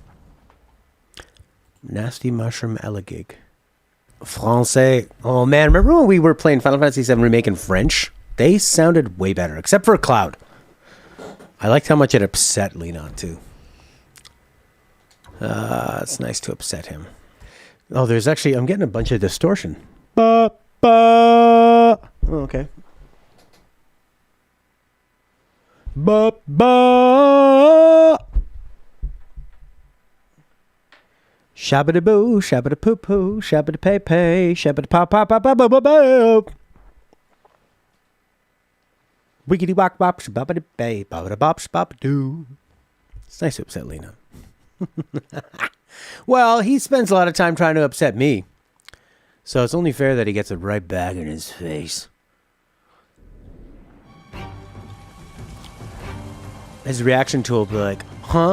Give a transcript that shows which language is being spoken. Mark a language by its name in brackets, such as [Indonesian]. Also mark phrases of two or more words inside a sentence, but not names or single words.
[English] Nasty Mushroom Elegig. Francais. Oh man, remember when we were playing Final Fantasy VII Remake in French? They sounded way better, except for Cloud. I liked how much it upset Lena, too. It's nice to upset him. Oh, there's actually... I'm getting a bunch of distortion. Ba, ba. Oh, okay. Ba, ba. Shabba-da-boo, shabba-da-poo-poo, shabba-da-pay-pay, shabba-da-pop-pop-pop-pop-pop-pop. Wiggity-wop-wop, shabba-da-bay, ba-da-bop, shabba-doo. It's nice to upset Lena. Well, he spends a lot of time trying to upset me. So it's only fair that he gets it right back in his face. His reaction to it will be like, huh?